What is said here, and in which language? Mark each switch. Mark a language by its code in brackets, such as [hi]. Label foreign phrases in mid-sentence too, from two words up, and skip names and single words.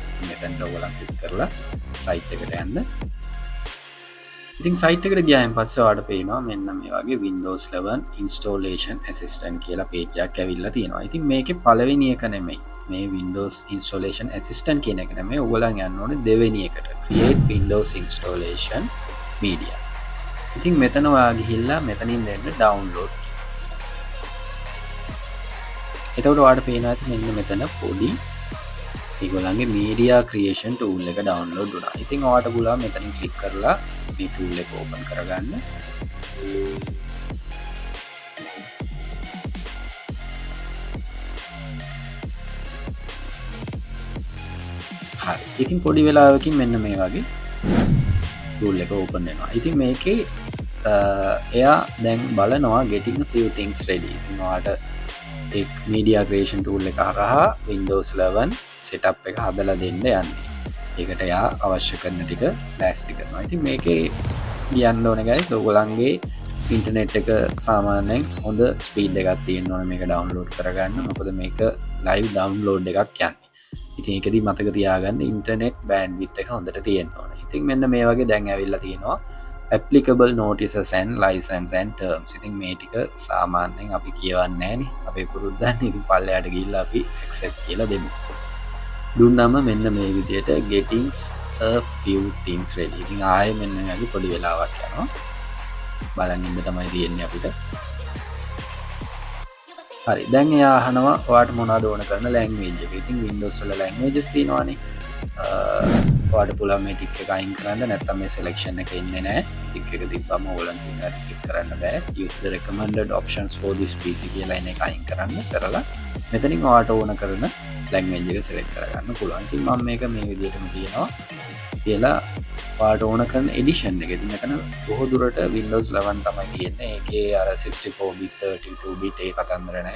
[si] මෙතනට ඔයගොල්ලන් ක්ලික් කරලා සයිට් එකට යන්න. ඉතින් සයිට් එකට ගියායින් පස්සේ ඔයාලට පේනවා මෙන්න මේ වගේ Windows 11 installation assistant කියලා page එකක් ඇවිල්ලා තියෙනවා. ඉතින් මේකේ පළවෙනි එක නෙමෙයි. මේ Windows installation assistant කියන එක නෙමෙයි. ඔයගොල්ලන් යන්න ඕනේ දෙවෙනි එකට. [en] create Windows installation media. [si] ඉතින් මෙතන ඔයා ගිහිල්ලා මෙතනින් දෙන්න download. එතකොට ඔයාලට පේනවා ඇති මෙන්න මෙතන පොඩි ඒගොල්ලන්ගේ media creation tool එක download වුණා. ඉතින් ඔයාලට පුළුවන් මෙතනින් click කරලා මේ tool එක open කරගන්න. හරි. ඉතින් පොඩි වෙලාවකින් මෙන්න මේ වගේ tool එක open වෙනවා. ඉතින් මේකේ එයා දැන් බලනවා [en] getting a few things ready. [si] ඉතින් ඔයාලට media creation tool එක හරහා Windows 11 setup එක හදලා දෙන්න යන්නේ. ඒකට එයා අවශ්‍ය කරන ටික ලෑස්ති කරනවා. ඉතින් මේකේ කියන්න ඕනේ guys ඔයගොල්ලන්ගේ ඉන්ටර්නෙට් එක සාමාන්‍යයෙන් හොඳ ස්පීඩ් එකක් තියෙන්න ඕනේ මේක ඩවුන්ලෝඩ් කරගන්න. මොකද මේක [en] live download [si] එකක් යන්නේ. ඉතින් ඒකෙදි මතක තියාගන්න [en] internet bandwidth [si] එක හොඳට තියෙන්න ඕනේ. ඉතින් මෙන්න මේ වගේ දැන් ඇවිල්ලා තියෙනවා [en] applicable notices and license and terms. [si] ඉතින් මේ ටික සාමාන්‍යයෙන් අපි කියවන්නේ නැහනේ. අපේ පුරුද්දන්නේ. ඉතින් පල්ලෙහාට ගිහිල්ලා අපි accept කියලා දෙමු. දුන්නම මෙන්න මේ විදිහට [en] getting a few things ready. [si] ඉතින් ආයේ මෙන්න මේ වගේ පොඩි වෙලාවක් යනවා. බලන් ඉන්න තමයි තියෙන්නේ අපිට. හරි, දැන් එයා අහනවා ඔයාට මොනවද ඕන කරන language එක. ඉතින් Windows වල languages තියෙනවානේ. ඔයාට පුළුවන් මේ ටික් එක අයින් කරන්න. නැත්නම් මේ selection එක ඉන්නේ නැහැ. ටික් එක තිබ්බම ඕලන් තියෙනවා ටික් කරන්න බෑ. [en] use the recommended options for this PC [si] කියලා එන එක අයින් කරන්න. කරලා මෙතනින් ඔයාට ඕන කරන language එක select කරගන්න පුළුවන්. ඉතින් මම මේක මේ විදිහටම තියනවා. කියලා ඔයාට ඕන කරන edition එක. ඉතින් මෙතන බොහෝ දුරට Windows 11 තමයි තියෙන්නේ. ඒකේ අර 64 bit 32 bit ඒ කතන්දර නැහැ.